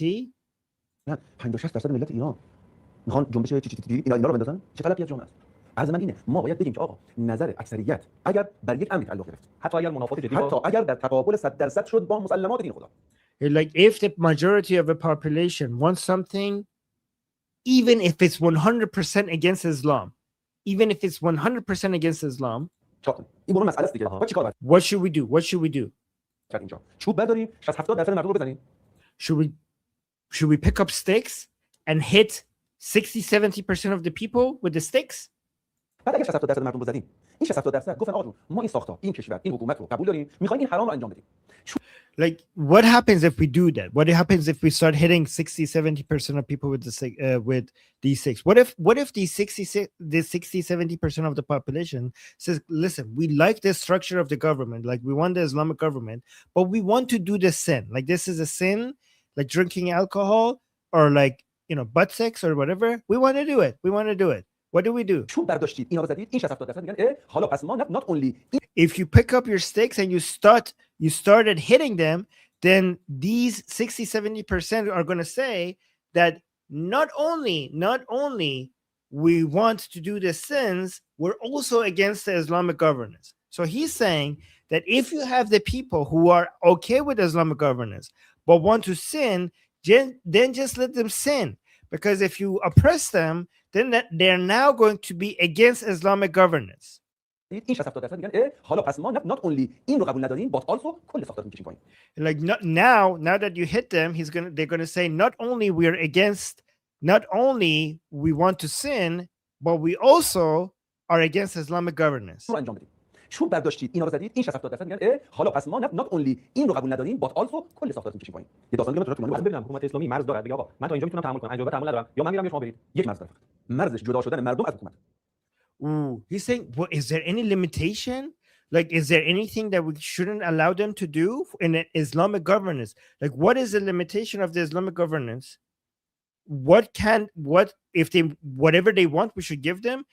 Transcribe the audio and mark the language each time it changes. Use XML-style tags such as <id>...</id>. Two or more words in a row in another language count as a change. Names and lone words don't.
<fa>نه 50-60% ملت ایران میخوان جنبش اینا رو بندازن. چه غلطی از جامعه است؟ از من اینه ما باید بگیم که آقا نظر اکثریت اگر بر یک امر تعلق گرفت، حتی اگر منافات جدی، حتی اگر در تقابل 100% شد با مسلمات دین خدا.</fa> <en>like if the majority of the population wants something, even if it's 100% against Islam,</en> <fa>این برون مسئله است دیگه. با چیکار باید؟</fa> <en>what should we do?</en> <fa>اینجا چوب برداریم 60-70% مردم رو بزنیم.</fa> <en>Should we pick up sticks and hit 60-70% of the people with the sticks?</en> <fa>بعد اگه 60% مردم رو زدیم، این 60% گفتن آقا ما این ساختار، این کشور، این حکومت رو قبول داریم، می‌خوایم این حرام رو انجام بدیم.</fa> <en>Like, what happens if we do that? What happens if we start hitting 60-70% of people with these six? What if these 60-70% of the population says, listen, we like the structure of the government, like we want the Islamic government, but we want to do the sin. Like, this is a sin, like drinking alcohol or like, butt sex or whatever. We want to do it. What do we do?</en> <fa>چون برداشتید اینا رو زدید، این 60% میگن حالا پس ما</fa> <en>not only if you pick up your sticks and you started hitting them, then these 60-70% are going to say that not only we want to do the sins, we're also against the Islamic governance. So he's saying that if you have the people who are okay with Islamic governance but want to sin, then just let them sin, because if you oppress them, then they're now going to be against Islamic governance.</en> <fa>این 60% میگن حالا پس ما</fa> <en>not only</en> <fa>این رو قبول نداریم</fa> <en>but also</en> <fa>کل ساختار میکشیم پایین.</fa> <en>Like, now that you hit them, they're going to say not only we want to sin, but we also are against Islamic governance.</en> <fa>رو انجام بدیم. چون برداشتید اینا رو زدید، این 60% میگن حالا پس ما</fa> <en>not only</en> <fa>این رو قبول نداریم</fa> <en>but also</en> <fa>کل ساختار میکشیم پایین. یه داستان دیگه تو من ببینم حکومت اسلامی مرز داره، بگه آقا من تا اینجا میتونم تحمل کنم، اینجا تحمل ندارم، یا من میرم شما برید. یک مرز داره. مرزش جدا شدن مردم از حکومت.</fa> <en>Ooh, he's saying, well, is there any limitation? Like, is there anything that we shouldn't allow them to do in an Islamic governance? Like, what is the limitation of the Islamic governance? If they whatever they want, we should give them?</en>